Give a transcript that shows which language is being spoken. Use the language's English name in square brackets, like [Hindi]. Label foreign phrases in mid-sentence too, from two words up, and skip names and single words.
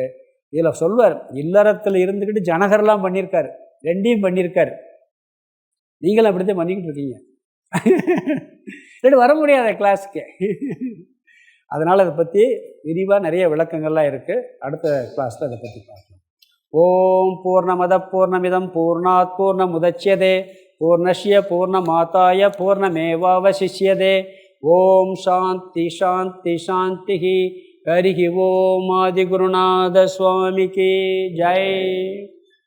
[Tamil] இதில் சொல்வார், இல்லறத்தில் இருந்துக்கிட்டு ஜனகர்லாம் பண்ணியிருக்காரு, 2யும் பண்ணியிருக்காரு. நீங்களும் அப்படித்தான் பண்ணிக்கிட்டு இருக்கீங்க. வர முடியாத கிளாஸுக்கு. அதனால் அதை பற்றி விரிவாக நிறைய விளக்கங்கள்லாம் இருக்குது. அடுத்த கிளாஸில் அதை பற்றி பார்க்கலாம். [Sanskrit] ॐ पूर्णमद पूर्णमिदं पूर्णात् पूर्णमुदच्यते पूर्णस्य पूर्णमादाय पूर्णमेवावशिष्यते. ॐ शान्ति शान्ति शान्ति. [Tamil] ஹரி ஓம் ஆதிகுருநாத சுவாமிக்கு ஜெய்.